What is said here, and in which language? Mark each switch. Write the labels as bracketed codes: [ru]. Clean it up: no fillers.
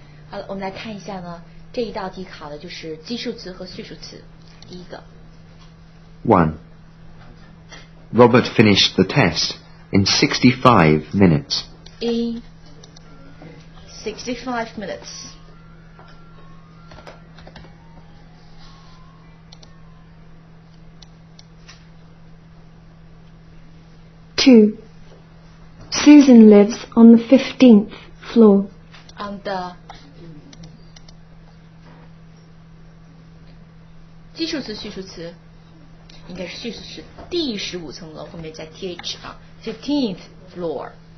[zh] 好了，我们来看一下呢，这一道题考的就是基数词和序数词。第一个 [en] 1. Robert finished the test in 65 minutes. in 65 minutes. 2. Susan lives on the 15th floor. on the [zh] 基数词、序数词应该是序数词，第15层楼后面加 th 啊 ， [en] 15th floor。